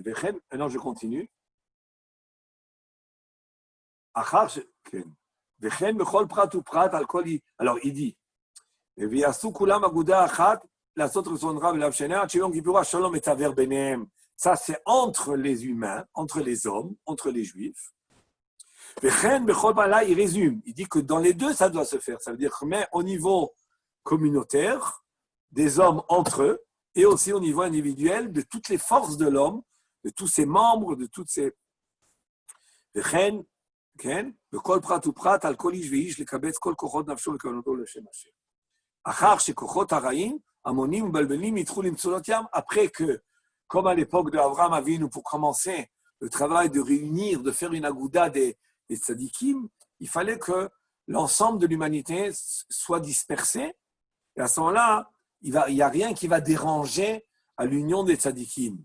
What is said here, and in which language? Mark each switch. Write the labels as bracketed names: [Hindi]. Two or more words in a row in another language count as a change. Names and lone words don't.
[French] Maintenant, je continue. Alors, il dit, ça, c'est entre les humains, entre les hommes, entre les juifs. Il résume, il dit que dans les deux, ça doit se faire. Ça veut dire que même au niveau communautaire, des hommes entre eux, et aussi au niveau individuel, de toutes les forces de l'homme, de tous ses membres, de toutes ses... [Hebrew] בכל פרט ופרט על כל איש ואיש לקבץ כל כוחות נפשו וכוונתו לשם השם. אחר שכוחות הרעים, המונים ומבלבלים, ידחו למצולות ים, [French] après que, comme à l'époque d'Abraham Avinu, pour commencer le travail de réunir, de faire une agouda des tzadikim, il fallait que l'ensemble de l'humanité soit dispersé. Et à ce moment-là, il n'y a rien qui va déranger à l'union des tzadikim.